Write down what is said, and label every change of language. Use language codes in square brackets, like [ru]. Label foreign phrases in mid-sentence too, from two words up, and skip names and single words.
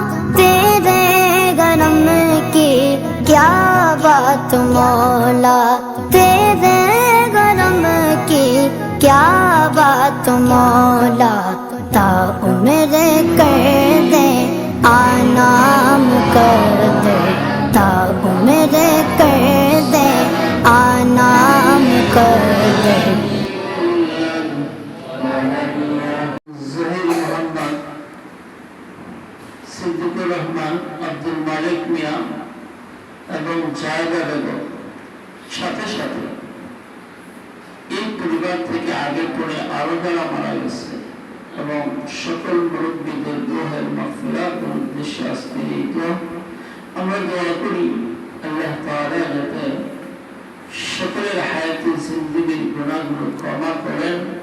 [ur] تیرے کرم کی کیا بات مولا تیرے کرم کی کیا بات مولا تا عمر کر دے آنا مقدر تا عمر کر دے آنا مقدر [bn] ظہیر محمد সিদ্দিকুর রহমান আব্দুল মালিক মিয়া এবং জায়গা বেগম সাথে সাথে এই পরিবার থেকে আগে পড়ে আরো যারা মারা গেছে এবং সকল মুরব্বীদের দোহার মাগফিরাতের উদ্দেশ্যে আজকের এই দোয়া আমরা দোয়া করি আল্লাহ তাআলা যাতে সকলের হায়াতে জিন্দেগির গুনাহগুলো ক্ষমা করেন